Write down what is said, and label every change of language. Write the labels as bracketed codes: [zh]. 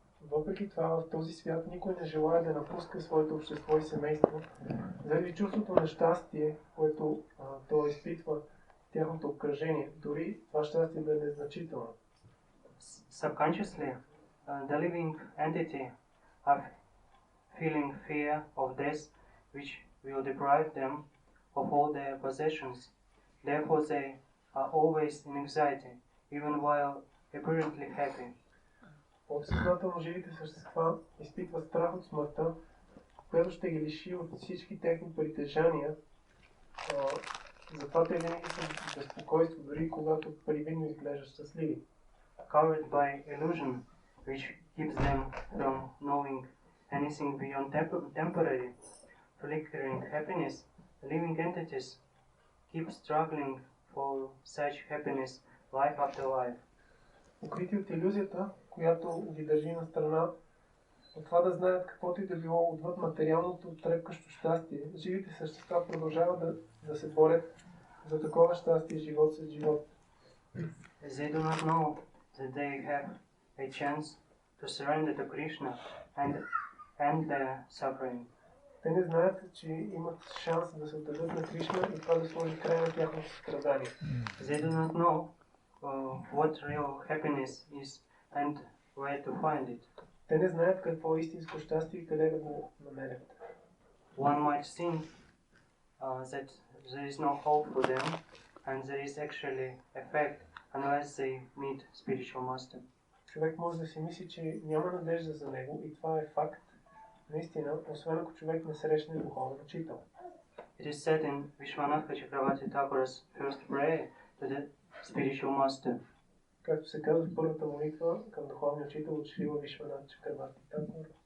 [bg] Въпреки това, в този свят никой не желая да напуска своето общество и семейство, заради чувството на щастие, което то изпитва в тяхното обкръжение, дори това щастие да е незначително. [en] Subconsciously, the living entity are feeling fear of death, which will deprive them of all their possessions. Therefore, they are always in anxiety, even while apparently happy. [bg] Подсъзнателно живите същества изпитват страх от смъртта, която ще ги лиши от всички техни притежания. Затова те винаги са в безпокойство, дори когато привидно изглеждат щастливи. [en] Covered by illusion, which keeps them from knowing anything beyond temporary, flickering happiness, living entities keep struggling for such happiness life after life. [bg] Укрити от илюзията, която ги държи на страна, от това да знаят каквото и да било отвъд материалното трепкащо щастие, живите същества продължават да се борят за такова щастие живот след живот. [en] They do not know that they have a chance to surrender to Krishna and end their suffering. [bg] Те не знаят, че имат шанс да се отдадат на Кришна и това да сложи край на тяхното страдание. [en] They do not know what real happiness is and where to find it. [bg] Те не знаят какво е истинско щастие и къде да го намерят. [en] One might think that there is no hope for them and there is actually a fact unless they meet spiritual master. [bg] Човек може да си мисли, че няма надежда за него и това е факт, наистина, освен ако човек не срещне духовен учител. [en] It is said in Vishwanath Chakravarti Thakur's first prayer to the spiritual master. [bg] Както се казва в първата молитва към духовния учител от Шрила Вишванат Чакраварти Такур.